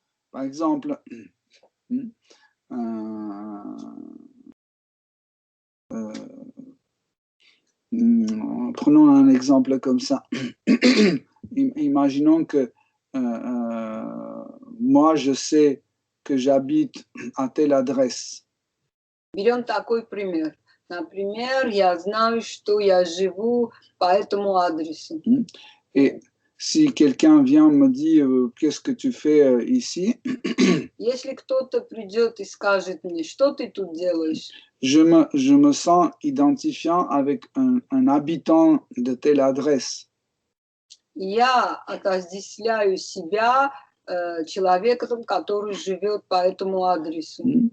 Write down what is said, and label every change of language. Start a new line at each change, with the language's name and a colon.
French: Par exemple, prenons un exemple comme ça. Imaginons que moi, je sais que j'habite à telle adresse.
Russian: Берем такой пример. Например, я знаю, что я живу по этому адресу.
French: Et si quelqu'un vient me dire qu'est-ce que tu fais ici,
Russian: Если кто-то придет и скажет мне, что ты тут делаешь,
French: je me sens identifiant avec un habitant de telle adresse.
Russian: я отождествляю себя человеком, который живет по этому адресу.